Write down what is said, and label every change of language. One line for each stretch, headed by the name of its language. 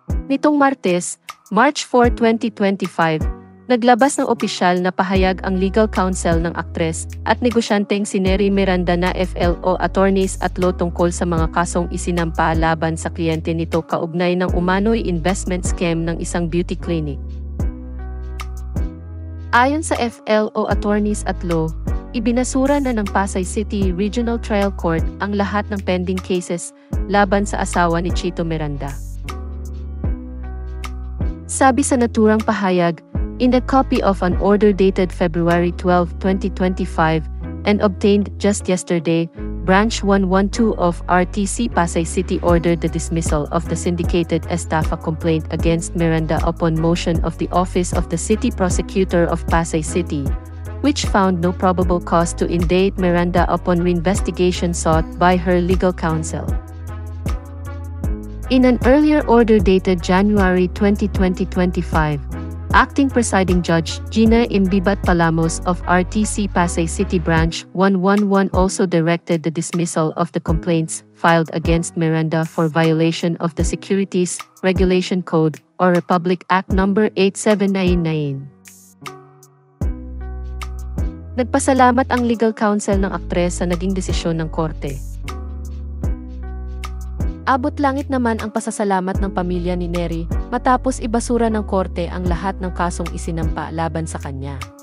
Filipino: Nitong Martes, March 4, 2025, naglabas ng opisyal na pahayag ang legal counsel ng aktres at negosyanteng si Neri Miranda na FLO attorneys at law tungkol sa mga kasong isinampa laban sa kliyente nito kaugnay ng umano'y investment scam ng isang beauty clinic. Ayon sa FLO attorneys at law, ibinasura na ng Pasay City Regional Trial Court ang lahat ng
English: pending cases
Filipino: laban sa asawa ni Chito Miranda.
English: Sabi sa naturang pahayag, in a copy of an order dated February 12, 2025, and obtained just yesterday, Branch 112 of RTC Pasay City ordered the dismissal of the syndicated estafa complaint against Miranda upon motion of the Office of the City Prosecutor of Pasay City, which found no probable cause to indict Miranda upon reinvestigation sought by her legal counsel. In an earlier order dated January 20, 2025, Acting Presiding Judge Gina Imbibat Palamos of RTC Pasay City Branch 111 also directed the dismissal of the complaints filed against Miranda for violation of the Securities Regulation Code or Republic Act No. 8799.
Filipino: Nagpasalamat ang legal counsel ng aktres sa naging desisyon ng korte. Abot langit naman ang pasasalamat ng pamilya ni Neri matapos ibasura ng korte ang lahat ng kasong isinampa laban sa kanya.